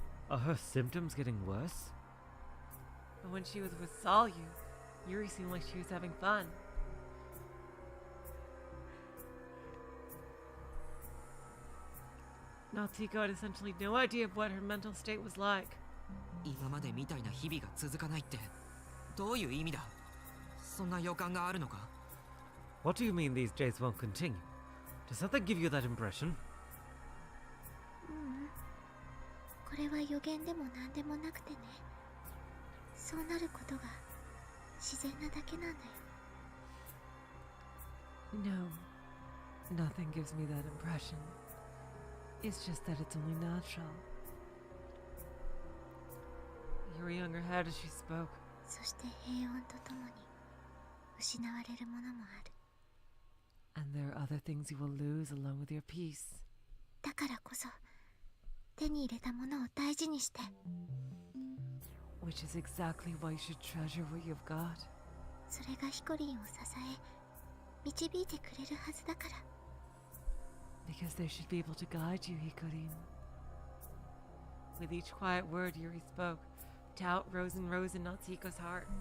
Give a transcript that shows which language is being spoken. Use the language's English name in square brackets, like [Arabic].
[English] Are her symptoms getting worse? But when she was with Salyu, Yuri seemed like she was having fun. Natsuko had essentially no idea of what her mental state was like. [Japanese] 今までみたいな日々が続かないってどういう意味だ？そんな予感があるのか？ [English] What do you mean these days won't continue? Does something give you that impression? [Japanese] これは予言でも何でもなくてね。そうなることが自然なだけなんだよ。 [English] No, nothing gives me that impression. It's just that it's only natural. Yuri hung her head as she spoke. [Japanese] そして平穏とともに失われるものもある。 [English] And there are other things you will lose along with your peace. [Japanese] だからこそ手に入れたものを大事にして。 [English] Which is exactly why you should treasure what you've got. [Japanese] それがヒコリンを支え導いてくれるはずだから。 [English] Because they should be able to guide you, Hikorin. With each quiet word Yuri spoke, doubt rose and rose in Natsuko's heart.